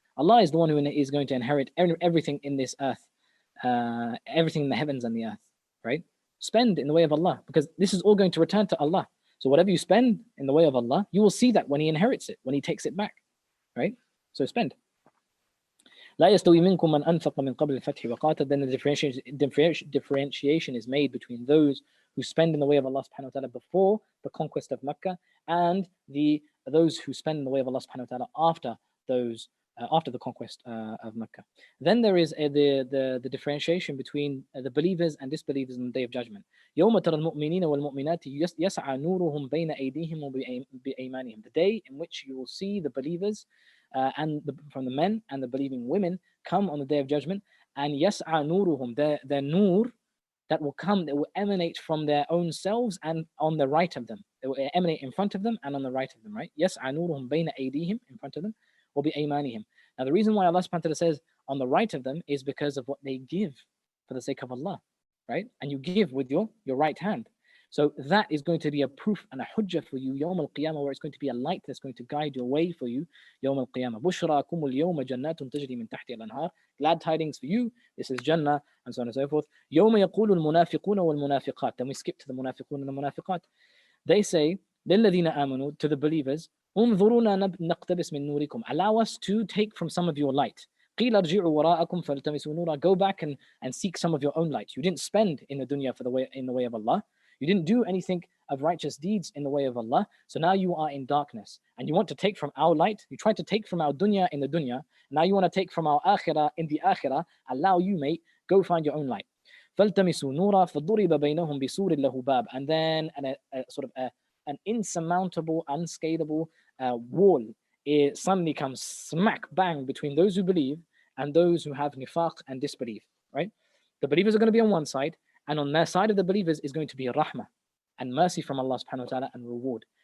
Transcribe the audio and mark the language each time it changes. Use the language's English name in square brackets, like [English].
[English] Allah is the one who is going to inherit everything in this earth, everything in the heavens and the earth, right? Spend in the way of Allah, because this is all going to return to Allah. So whatever you spend in the way of Allah, you will see that when He inherits it, when He takes it back, right? So spend. [Arabic] لا يستوي منكم من أنفق من قبل الفتح وقاتل. [English] Then the differentiation is made between those who spend in the way of Allah subhanahu wa ta'ala before the conquest of Mecca, and those who spend in the way of Allah subhanahu wa ta'ala after the conquest of Mecca. Then there is the differentiation between the believers and disbelievers on the Day of Judgment. [Arabic] يوم ترى المؤمنين والمؤمنات يسعى نورهم بين أيديهم وبأيمانهم. [English] The day in which you will see the believers from the men and the believing women come on the Day of Judgment, and [Arabic] يسعى نورهم, [English] their nur that will come, that will emanate from their own selves and on the right of them. It will emanate in front of them and on the right of them, right? [Arabic] يسعى نورهم بين أيديهم, [English] in front of them, [Arabic] وبأيمانهم. [English] Now the reason why Allah subhanahu wa ta'ala says on the right of them is because of what they give for the sake of Allah, right? And you give with your right hand. So that is going to be a proof and a hujjah for you [Arabic] يوم القيامة, [English] where it's going to be a light that's going to guide your way for you يوم القيامة. [Arabic] بشراكم اليوم جنات تجري من تحتها الأنهار. [English] Glad tidings for you, this is Jannah, and so on and so forth. [Arabic] يوم يقول المنافقون والمنافقات. [English] Then we skip to the munafiqun and the munafiqat. They say [Arabic] للذين آمنوا, [English] to the believers, [Arabic] انظرونا نقتبس من نوركم. [English] Allow us to take from some of your light. [Arabic] قيل ارجعوا وراءكم فالتمسوا نورا. [English] Go back and seek some of your own light. You didn't spend in the dunya in the way of Allah. You didn't do anything of righteous deeds in the way of Allah. So now you are in darkness. And you want to take from our light. You tried to take from our dunya in the dunya. Now you want to take from our akhirah in the akhirah. Allow you, mate. Go find your own light. [Arabic] فالتمسوا نورا فضرب بينهم بسور له باب. [English] And then an insurmountable, unscalable wall, it suddenly comes smack bang between those who believe and those who have nifaq and disbelief, right? The believers are going to be on one side, and on their side of the believers is going to be rahmah and mercy from Allah subhanahu wa ta'ala and reward.